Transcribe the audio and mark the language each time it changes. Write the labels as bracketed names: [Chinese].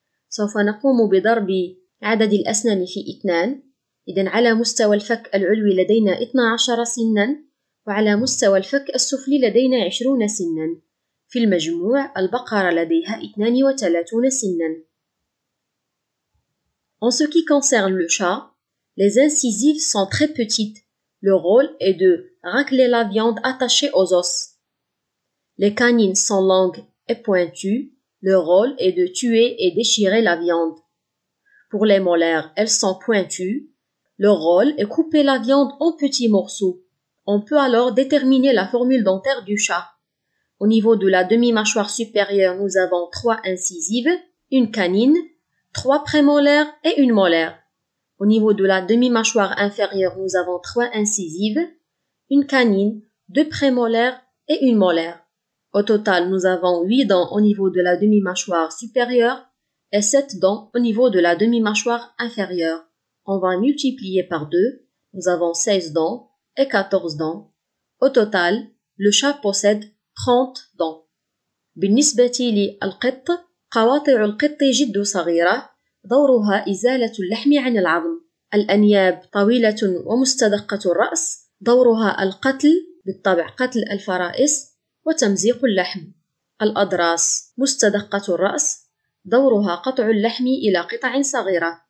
[Arabic] سوف نقوم بضرب عدد الأسنان في 2. إذن على مستوى الفك العلوي لدينا 12 سناً، وعلى مستوى الفك السفلي لدينا 20 سناً. في المجموع البقرة لديها 32 سناً. [French] En ce qui concerne le chat, les incisives sont très petites. Le rôle est de racler la viande attachée aux os. Les canines sont longues et pointues. Le rôle est de tuer et déchirer la viande. Pour les molaires, elles sont pointues. Leur rôle est couper la viande en petits morceaux. On peut alors déterminer la formule dentaire du chat. Au niveau de la demi-mâchoire supérieure, nous avons 3 incisives, une canine, 3 prémolaires et une molaire. Au niveau de la demi-mâchoire inférieure, nous avons 3 incisives, une canine, 2 prémolaires et une molaire. Au total, nous avons 8 dents au niveau de la demi-mâchoire supérieure et 7 dents au niveau de la demi-mâchoire inférieure. On va multiplier par 2, nous avons 16 dents et 14 dents. Au total, le chat possède 30 dents. [Arabic] بالنسبة للقط، قواطع القط جد صغيرة، دورها إزالة اللحم عن العظم. الأنياب طويلة ومستدقة الرأس، دورها القتل، بالطبع قتل الفرائس وتمزيق اللحم. الأضراس مستدقة الرأس، دورها قطع اللحم إلى قطع صغيرة.